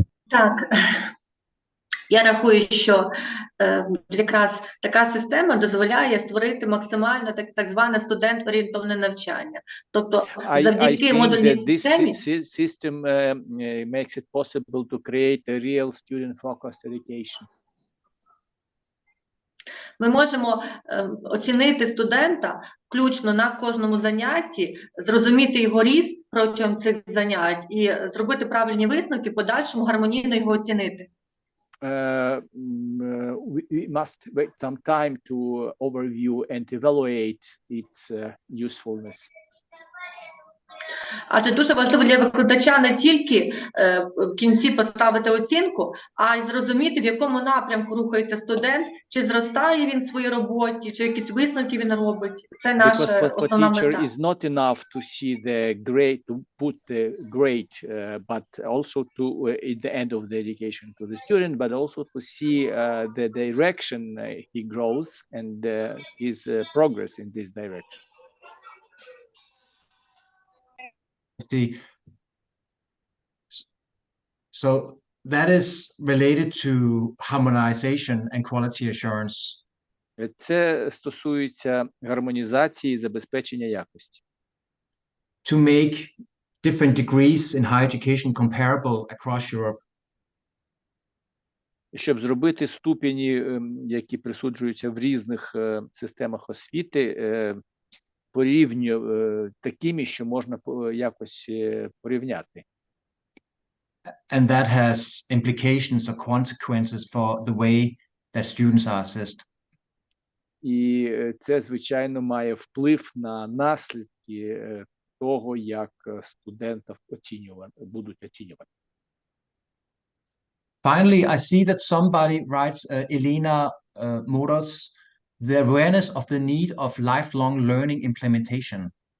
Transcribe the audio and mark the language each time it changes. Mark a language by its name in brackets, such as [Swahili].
[Ukrainian] Так, я рахую, що якраз така система дозволяє створити максимально так зване студент-орієнтовне навчання. Тобто завдяки модульній системі [English] This system makes it possible to create a real student-focused education. [Ukrainian] ми можемо оцінити студента включно на кожному занятті, зрозуміти його ріст протягом цих занять і зробити правильні висновки, в подальшому гармонійно його оцінити. [English] We must wait some time to overview and evaluate its usefulness. [Ukrainian] Адже дуже важливо для викладача не тільки в кінці поставити оцінку, а й зрозуміти, в якому напрямку рухається студент, чи зростає він в своїй роботі, чи якісь висновки він робить. Це наша основна мета. [English] Because for teacher is not enough to see the grade, to put the grade, but also to at the end of the education to the student, but also to see the direction he grows and his progress in this direction. See, so that is related to harmonization and quality assurance. [Ukrainian] Це стосується гармонізації і забезпечення якості. [English] To make different degrees in higher education comparable across Europe. [Ukrainian] Щоб зробити ступені, які присуджуються в різних системах освіти, порівню такими, що можна якось порівняти. [English] And that has implications or consequences for the way that students are assessed. [Ukrainian] І це, звичайно, має вплив на наслідки того, як студентів будуть оцінювати. [English] Finally, I see that somebody writes, Elena Motors, the awareness of the need of lifelong learning implementation.